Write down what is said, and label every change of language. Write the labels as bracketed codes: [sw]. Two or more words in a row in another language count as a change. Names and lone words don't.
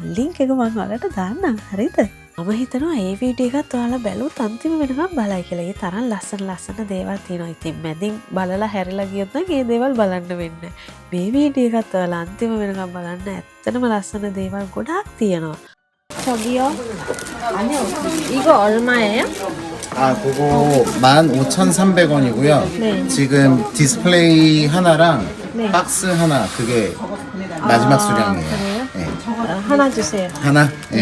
[si] ලින්ක් එක මම ඔයාලට දාන්නම්. හරිද? මම හිතනවා මේ වීඩියෝ එකත් ඔයාලා බැලුවොත් අන්තිම වෙනකම් බලයි කියලා. ඒ තරම් ලස්සන දේවල් තියෙනවා. ඉතින් මැදින් බලලා හැරිලා ගියොත් නම් මේ දේවල් බලන්න වෙන්නේ. මේ වීඩියෝ එකත් ඔයාලා අන්තිම වෙනකම් බලන්න. ඇත්තටම ලස්සන දේවල් ගොඩාක් තියෙනවා. [ko] 저기요. 아니요. 이거 얼마예요? 그거 15,300원이고요. 네. 지금 디스플레이 하나랑 네. 박스 하나 그게 마지막 수량이에요. 그래요? 네. 하나 주세요. 하나? 네.